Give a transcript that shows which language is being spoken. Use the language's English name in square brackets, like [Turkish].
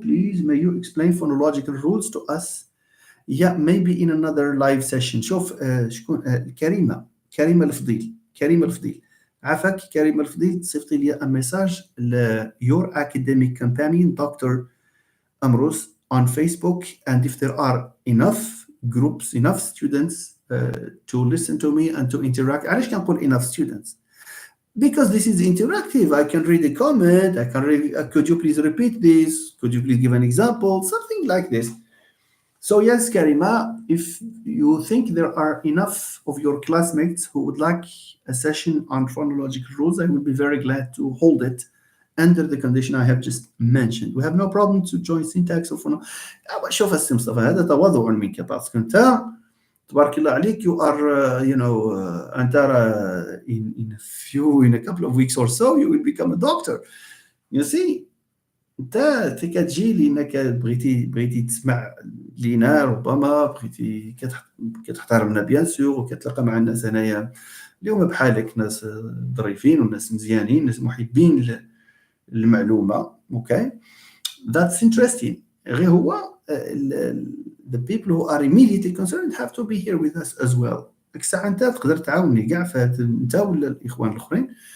[English] Please, may you explain phonological rules to us? Yeah, maybe in another live session. [Arabic] شوف شكون كريمة الفضيل عافاك كريمة الفضيل صيفطي لي ان ميساج [English] your academic companion Dr. Amrus on Facebook, and if there are enough groups, enough students to listen to me and to interact. [Arabic] علاش كنقول [English] enough students? Because this is interactive. I can read a comment, I can read, could you please repeat this? Could you please give an example? Something like this. So yes, Karima, if you think there are enough of your classmates who would like a session on phonological rules, I would be very glad to hold it under the condition I have just mentioned. We have no problem to join syntax or phonology. [Arabic] شوف السي مصطفى, هذا تواضع منك باسكو انت تبارك الله عليك, [English] you are [Arabic] انت [English] in a couple of weeks or so you will become a doctor. You see, [Arabic] انت كتجي لانك بغيتي تسمع لينا, ربما بغيتي كتحترمنا بيان سور, وكتلقى مع الناس هنايا اليوم بحالك, ناس ظريفين وناس مزيانين, ناس محبين المعلومه. [English] Okay, that's interesting. [Arabic] غير هو [English] the people who are immediately concerned have to be here with us as well. [Arabic] ديك الساعه انت تقدر تعاوني كاع في انت ولا الاخوان الاخرين.